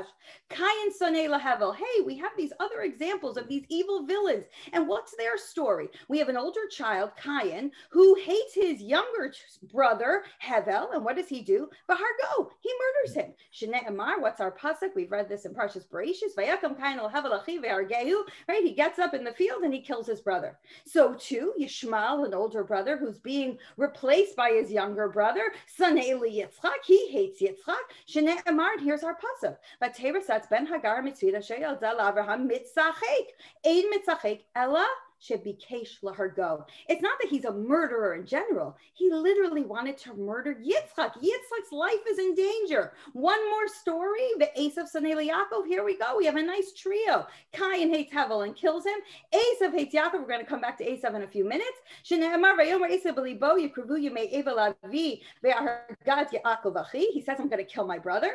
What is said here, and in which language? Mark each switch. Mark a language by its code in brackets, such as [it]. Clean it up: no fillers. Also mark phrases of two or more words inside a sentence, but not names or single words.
[he] קין שונא להבל. [en] Hey, we have these other examples of these evil villains. And what's their story? We have an older child, Kayin, who hates his younger brother, Hevel. And what does he do? V'hargo. He murders him. [he] שנאמר, [en] what's our pasuk? We've read this in Parshas Bereishis. [he] ויקם קין להבל אחיו ויהרגהו. [en] Right? He gets up in the field and he kills his brother. So too, Yishmael, an older brother who's being replaced by his younger brother, [he] שונא ליצחק, [en] he hates Yitzchak. [he] שנאמר, [en] here's our pasuk. [he] ותרא שרה בן הגר המצרית אשר ילדה לאברהם מצחק. אין מצחק אלא שביקש להרגו. [en] It's not that he's a murderer in general. He literally wanted to murder Yitzchak. Yitzchak's life is in danger. One more story, the [he] עשו שונא יעקב. [en] Here we go. We have a nice trio. Kayin hates Hevel and kills him. Esav hates Yaakov. We're going to come back to Esav in a few minutes. He says, I'm going to kill my brother.